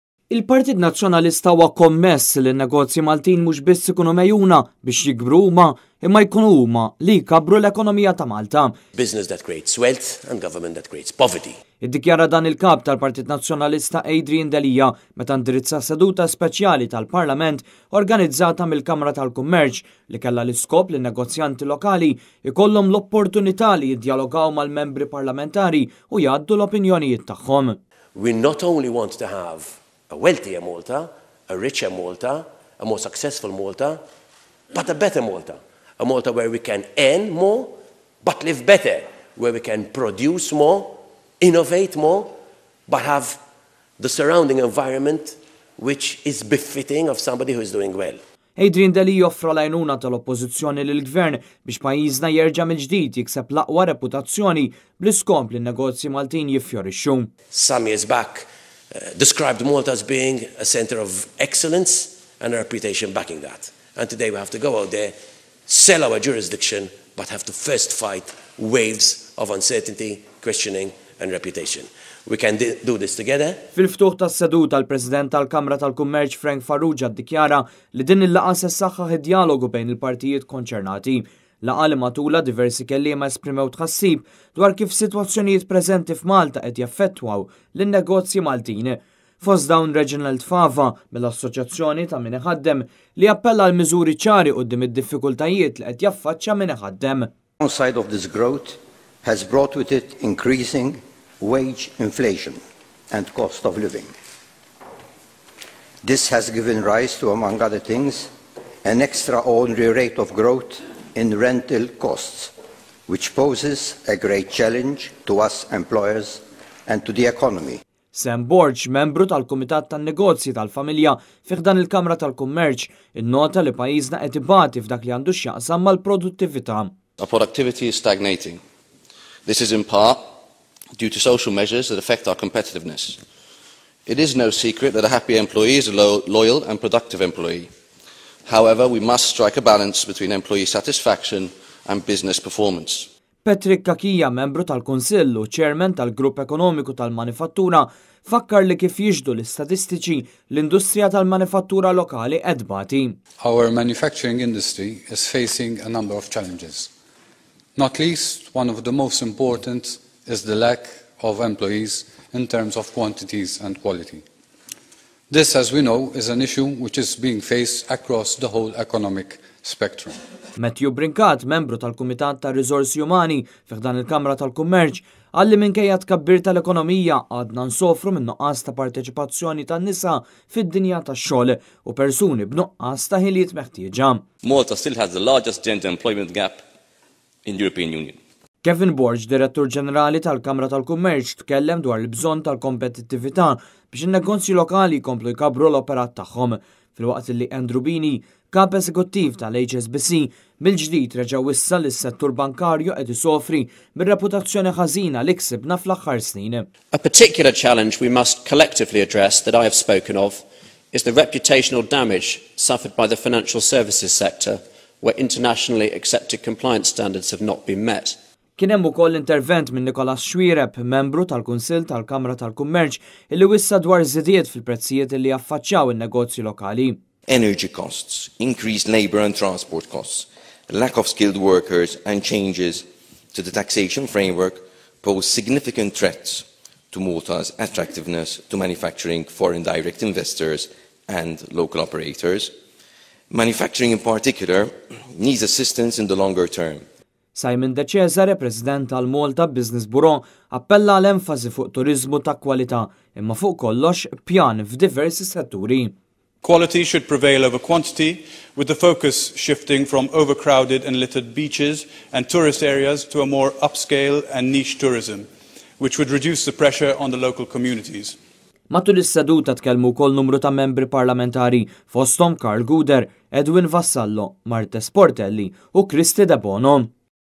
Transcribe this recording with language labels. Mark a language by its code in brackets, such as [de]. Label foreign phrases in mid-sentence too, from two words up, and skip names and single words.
[mt] Il-Partit Nazzjonalista huwa kommess li n-negozji Maltin mhux biss ikunu mejjuna biex jikbru huma imma jkunu huma li jkabbru l-ekonomija ta' Malta. [en] Business that creates wealth and government that creates poverty. [mt] Iddikjara dan il-Kap tal-Partit Nazzjonalista Adrian Delia meta indirizza seduta speċjali tal-Parlament organizzata mill-Kamra tal-Kummerċ li kellha l-iskop li n-negozjanti lokali ikollhom l-opportunità li jiddialogaw mal-membri parlamentari u jgħaddu l-opinjonijiet tagħhom. [en] We not only want to have a wealthier Malta, a richer Malta, a more successful Malta, but a better Malta. A Malta where we can earn more, but live better, where we can produce more, innovate more, but have the surrounding environment which is befitting of somebody who is doing well. [mt] Adrian Delia joffra l-għajnuna tal-oppożizzjoni lill-Gvern biex pajjiżna jerġa' mill-ġdid jikseb l-aqwa reputazzjoni bl-iskomp li n-negozji Maltin jiffjorixxu. [en] Some years back described Malta as being a center of excellence and a reputation backing that. And today we have to go out there, sell our jurisdiction, but have to first fight waves of uncertainty, questioning and reputation. We can do this together. [mt] Fil-ftuħ tas-seduta l-President tal-Kamra tal-Kummerċ Frank Farrugia ddikjara li din il-laqgħa se ssaħħaħ id-dialogu bejn il-partijiet konċernati. Laqgħa li matula diversi kelliema esprimew tħassib dwar kif sitwazzjonijiet preżenti f'Malta qed jaffettwaw lin-negozji Maltin. Fost dawn Reginald Fava mill-Assoċjazzjoni ta' min iħaddem li appella l miżuri ċari quddiem id-diffikultajiet li qed jaffaċċja min iħaddem. [en] One side of this growth has brought with it increasing wage inflation and cost of living. This has given rise to, among other things, an extraordinary rate of growth in rental costs, which poses a great challenge to us employers and to the economy. [mt] Sam Borg, membru tal-Kumitat tan-Negozji tal-Familja fih dan il-Kamra tal-Kummerċ, innota li pajjiżna qed ibati f'dak li għandu x'jaqsam mal-produttività. [en] Our productivity is stagnating. This is in part due to social measures that affect our competitiveness. It is no secret that a happy employee is a loyal and productive employee. However, we must strike a balance between employee satisfaction and business performance. [mt] Patrick Kakija, membru tal-Kunsillu, chairman tal-Grupp Ekonomiku tal-Manifattura, fakkar li kif jiġdu l-istatistiċi l-industrija tal-manifattura lokali qed bati. [en] Our manufacturing industry is facing a number of challenges. Not least, one of the most important is the lack of employees in terms of quantities and quality. This, as we know, is an issue which is being faced across the whole economic spectrum. [mt] Matthew Brinkat, membru tal-Kumitat ta' Riżorsi Umani fih dan il-Kamra tal-Kummerċ, għalli minkejja tkabbir tal-ekonomija għadna nsofru minn nuqqas ta' parteċipazzjoni tan-nisa fid-dinja tax-xogħol u persuni b'nuqqas ta' ħiliet meħtieġa. [en] Malta still has the largest gender employment gap in the European Union. [mt] Kevin Borg, direttur ġenerali tal-Kamra tal-Kummerċ, tkellem dwar il-bżonn tal-kompetittività biex in-negozji lokali jkomplu jkabru l-operat tagħhom. Filwaqt li Andrew Bini, kap eżekuttiv tal-HSBC, mill-ġdid reġa' wissa li s-settur bankarju qed isofri bir-reputazzjoni ħażina li ksibna fl-aħħar snin. [en] A particular challenge we must collectively address that I have spoken of is the reputational damage suffered by the financial services sector where internationally accepted compliance standards have not been met. [mt] Kien hemm ukoll intervent minn Nicolas Xwiereb, membru tal-Kunsill tal-Kamra tal-Kummerċ, illi wissa dwar żidiet fil-prezzijiet li jaffaċċjaw in-negozji lokali. [en] Energy costs, increased labour and transport costs, lack of skilled workers and changes to the taxation framework pose significant threats to Malta's attractiveness to manufacturing foreign direct investors and local operators. Manufacturing in particular needs assistance in the longer term. [mt] Simon De Cesare, President tal-Malta Business Bureau, appella l-enfasi fuq turizmu ta' kwalità imma fuq kollox pjan f'diversi setturi. [en] Quality should prevail over quantity, with the focus shifting from overcrowded and littered beaches and tourist areas to a more upscale and niche tourism, which would reduce the pressure on the local communities. [mt] Matul is-seduta tkellmu wkoll numru ta' membri parlamentari fosthom Karl Guder, Edwin Vassallo, Martes Portelli u Kristi De Bono.